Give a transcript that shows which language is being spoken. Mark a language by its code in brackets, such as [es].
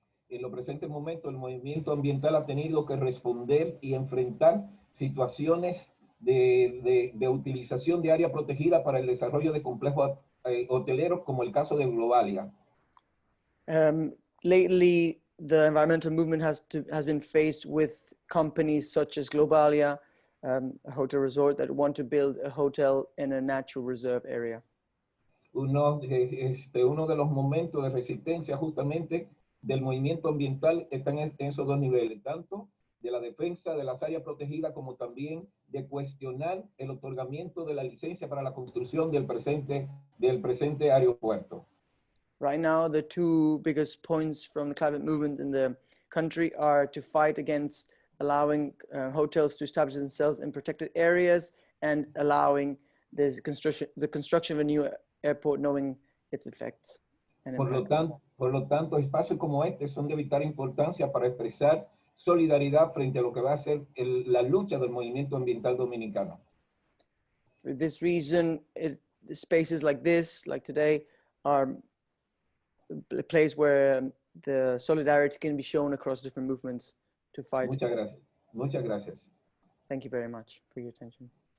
[es] En los presentes momentos, el movimiento ambiental ha tenido que responder y enfrentar situaciones de utilización de área protegida para el desarrollo de complejos hoteleros, como el caso de Globalia. [en] Lately, the environmental movement has been faced with companies such as Globalia, a hotel resort that want to build a hotel in a natural reserve area. [es] Uno de los momentos de resistencia justamente del movimiento ambiental están en esos dos niveles, tanto de la defensa de las áreas protegidas como también de cuestionar el otorgamiento de la licencia para la construcción del presente aeropuerto. [en] Right now, the two biggest points from the climate movement in the country are to fight against allowing hotels to establish themselves in protected areas and allowing the construction of a new airport, knowing its effects and impacts. [es] Por lo tanto, espacios como este son de vital importancia para expresar solidaridad frente a lo que va a ser la lucha del movimiento ambiental dominicano. [en] For this reason, spaces like this, like today, are a place where the solidarity can be shown across different movements to fight. [es] Muchas gracias. Muchas gracias. [en] Thank you very much for your attention.